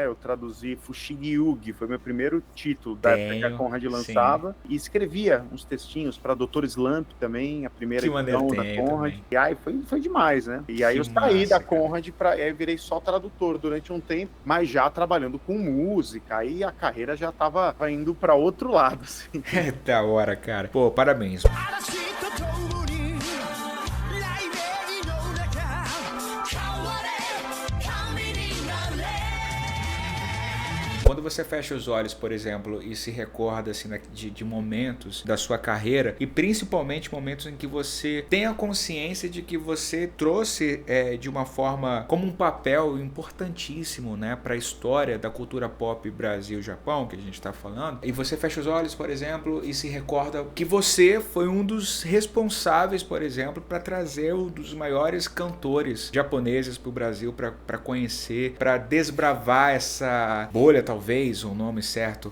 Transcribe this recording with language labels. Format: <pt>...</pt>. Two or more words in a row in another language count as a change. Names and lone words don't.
<pt>Eu traduzi Fushigi Yugi, foi meu primeiro título da época que a Conrad lançava, e escrevia uns textinhos para Dr. Slump também, a primeira edição da Conrad. Também. E aí foi demais, né? E aí eu saí da Conrad aí eu virei só tradutor durante um tempo, mas já trabalhando com música, aí a carreira já tava indo para outro lado, assim. É da hora, cara. Pô, parabéns.</pt> <ja>嵐と共に雷鳴の中変われ神になれ</ja> <pt>Quando você fecha os olhos, por exemplo, e se recorda assim, de momentos da sua carreira, e principalmente momentos em que você tem a consciência de que você trouxe de uma forma, como um papel importantíssimo, né, para a história da cultura pop Brasil-Japão, que a gente está falando, e você fecha os olhos, por exemplo, e se recorda que você foi um dos responsáveis, por exemplo, para trazer um dos maiores cantores japoneses para o Brasil, para conhecer, para desbravar essa bolha, talvez, o nome certo.</pt>